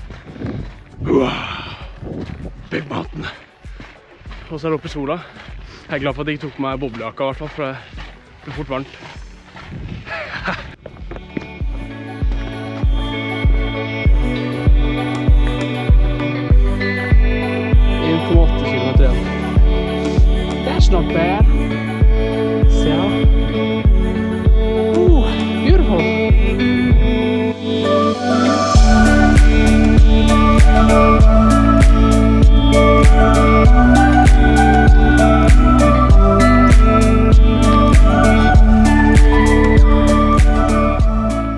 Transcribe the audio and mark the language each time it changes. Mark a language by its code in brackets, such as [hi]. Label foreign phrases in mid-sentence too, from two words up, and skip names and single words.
[en] Big mountain. [no] Og så er det oppe i sola. Jeg er glad for at jeg ikke tok på meg boblejakka i hvert fall, for det blir fort varmt. 1,8 kilometer igjen. [en] That's not bad. [no] Se her. [en] Beautiful. [no] Merker